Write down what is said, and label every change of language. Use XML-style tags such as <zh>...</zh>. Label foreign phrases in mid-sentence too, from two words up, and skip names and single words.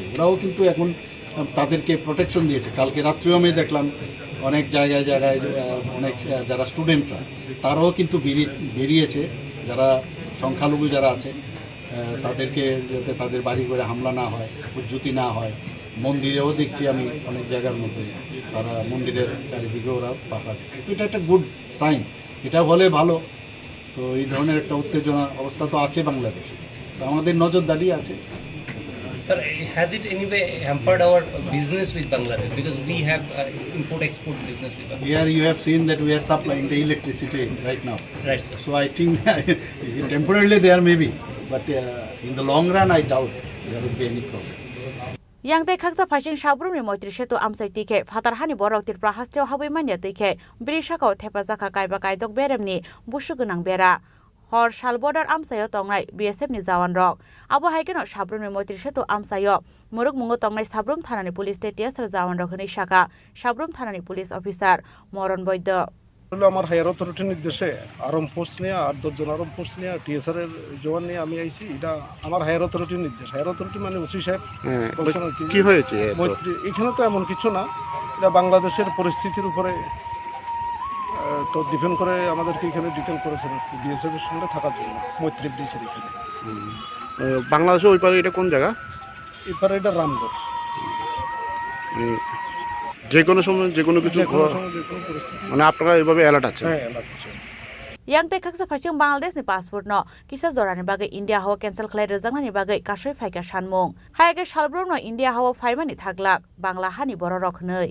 <bn>ওরাও কিন্তু এখন তাদেরকে প্রোটেকশন দিয়েছে। কালকে রাত্রেও আমি দেখলাম অনেক জায়গায় অনেক যারা স্টুডেন্টরা তারাও কিন্তু বেরিয়েছে, যারা সংখ্যালঘু যারা আছে তাদেরকে যাতে তাদের বাড়ি করে হামলা না হয়, উজ্জুতি না হয়। মন্দিরেও দেখছি আমি অনেক জায়গার মধ্যে তারা মন্দিরের চারিদিকে ওরা পাহারা দিচ্ছে। তো এটা একটা</bn> <en>good sign,</en> <bn>এটা হলে ভালো। তো এই ধরনের একটা উত্তেজনা অবস্থা তো আছে বাংলাদেশে, তো আমাদের নজরদারি আছে।</bn> <en>Sir, has it anyway hampered our business with Bangladesh because we have import-export business with Bangladesh? Here you have seen that we are supplying the electricity right now. Right, sir. So I think temporarily there may be, but in the long run I doubt there will be any problem.</en> <trp>Yang khaksa phasing sabrumni moitri setu amsai tike fatar hani borok tirpra hasteo habai mania tike brishakao thepa jaka kaiba kaidok beremni bushu gonang bera hor sal border amsayo tongnai BSF ni jawan rok abo haikeno sabrumni moitri setu amsayo muruk mungo tongnai sabrum thanani police tetiasar jawan rok hini shaka sabrum thanani</trp> <en>police officer</en> <trp>moron boydo</trp> <bn>আমার</bn> <en>higher authority's</en> <bn>নির্দেশে</bn> <en>armed force</en> <bn>নিয়ে 8-10 জন</bn> <en>armed force</en> <bn>নিয়ে টিএসআর এর জওয়ান নিয়ে আমি আইছি। এটা আমার</bn> <en>higher authority's</en> <bn>নির্দেশ।</bn> <en>higher authority</en> <bn>মানে ওসি সাহেব বলছেন কি হয়েছে মৈত্রী। এখানে তো এমন কিছু না, এটা বাংলাদেশের পরিস্থিতির উপরে তো ডিপেন্ড করে আমাদেরকে এখানে ডিটেল করেছেন আর কি বিএসএফের সঙ্গে থাকার জন্য মৈত্রী ব্রিজের এখানে। বাংলাদেশে ওই পারে এটা কোন জায়গা? এবারে এটা রামগড়। যে কোনো সময় যে কোনো কিছু মানে আপনারা এইভাবে অ্যালার্ট আছে? হ্যাঁ, অ্যালার্ট আছে।</bn> <trp>yang tei khaksa phasing Bangladesh ni passport no kisa zorani bagai India hawa cancel khlai rejangnani bagai kasoi phaika sanmung haige salbrom no India hawa phaimani thaglak Bangla hani borok hnoi.</trp>